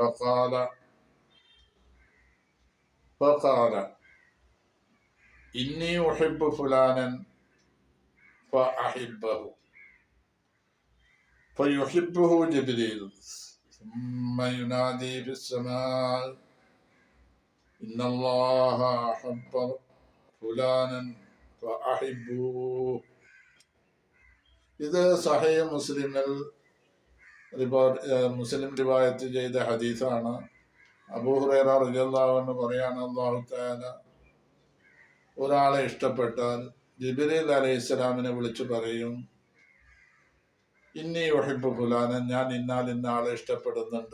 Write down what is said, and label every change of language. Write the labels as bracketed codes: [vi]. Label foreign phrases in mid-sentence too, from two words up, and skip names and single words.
[ar] فقال إني أحب فلانا فأحبه فيحبه جبريل ثم ينادي في السماء إن الله أحب فلانا فأحبوه. [ml] ഇത് സഹീഹ് മുസ്ലിം റിവായത്ത് ചെയ്ത ഹദീസാണ്. അബൂ ഹുറൈറ [ar] رضي الله عنه [ml] പറയാണ്, [ar] الله تعالى [ml] ഒരാളെ ഇഷ്ടപ്പെട്ടാൽ ജിബ്രീൽ അലൈഹിസ്സലാമിനെ വിളിച്ചു പറയും, [ar] إني أحب فلانا, [ml] ഞാൻ ഇന്നാൽ ഇന്ന ആളെ ഇഷ്ടപ്പെടുന്നുണ്ട്.